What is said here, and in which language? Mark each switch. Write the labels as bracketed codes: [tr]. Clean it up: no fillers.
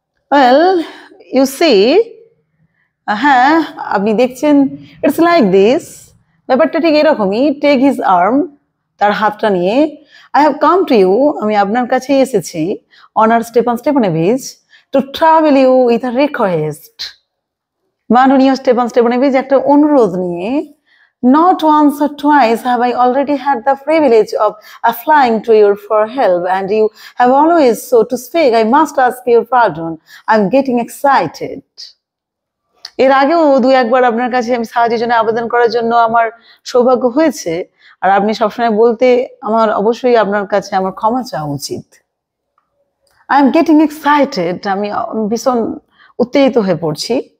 [en] well, you see, [bn] হ্যাঁ আপনি দেখছেন, [en] it's like this, [bn] ব্যাপারটা ঠিক এরকমই। [en] take his arm, [bn] তার হাতটা নিয়ে, [en] I have come to you, [bn] আমি আপনার কাছেই এসেছি, [en] Honour Stepan Stepanovich, to travel you with a request. [bn] মাননীয় স্টেপান স্টেপানোভিচ, একটা অনুরোধ নিয়ে। [en] Not once or twice have I already had the privilege of flying to you for help, and you have always, so to speak, I must ask your pardon, I'm getting excited. [bn] এর আগেও দুই একবার আপনার কাছে আমি সাহায্যের জন্য আবেদন করার জন্য আমার সৌভাগ্য হয়েছে, আর আপনি সবসময় বলতে আমার অবশ্যই আপনার কাছে আমার ক্ষমা চাওয়া উচিত। [en] I am getting excited, [bn] আমি ভীষণ উত্তেজিত হয়ে পড়ছি।